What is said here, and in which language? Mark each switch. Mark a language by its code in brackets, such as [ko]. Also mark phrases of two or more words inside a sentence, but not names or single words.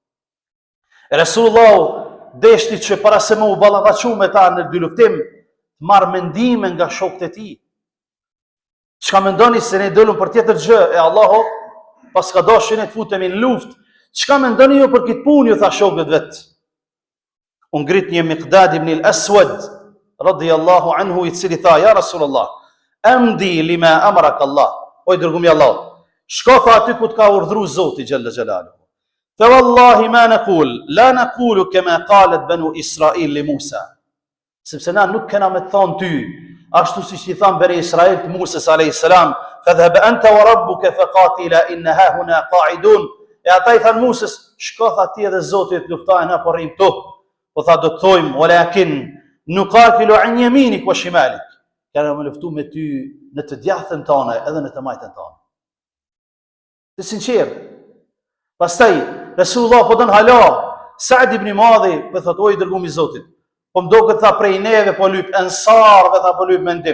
[sq] Resulullah deshti që para se më u ballafaqu me ta në dy luftim, marr mendime nga shokët e tij. Çka mendoni se ne dolëm për tjetër gjë e Allahu, pas ka dashur ne të futemi në luftë, çka mendoni ju për këtë punë, ju tha shokët vet. U ngrit një Miqdad ibn al-Aswad [ar] رضي الله عنه, [sq] i cili tha, [ar] يا رسول الله امض لما أمرك الله, [sq] o i dërgumi Allah, shko tha aty ku të ka urdhëruar Zoti [ar] جل جلاله. فوالله ما نقول لا نقول كما قالت بنو إسرائيل لموسى. [sq] Sepse na nuk kena me të thonë ty, ashtu siç i than bani Israil të Musës [ar] عليه السلام, فاذهب أنت وربك فقاتلا إنا هاهنا قاعدون. [sq] E ata i than Musës, shko tha ti edhe Zoti të luftojnë, na po rrim këtu. Po tha do të thojmë, [ar] ولكن نقاتل عن يمينك وشمالك. [sq] Kanë me luftu me ty në të djathtën tone edhe në të majtën tone. Të sinqert. Pastaj Resulullah po don hala, Sa'd ibn Muadhi po thot, o i dërguar i Zotit, po më duket tha prej neve po lyp ensarve, tha po lyp mendim.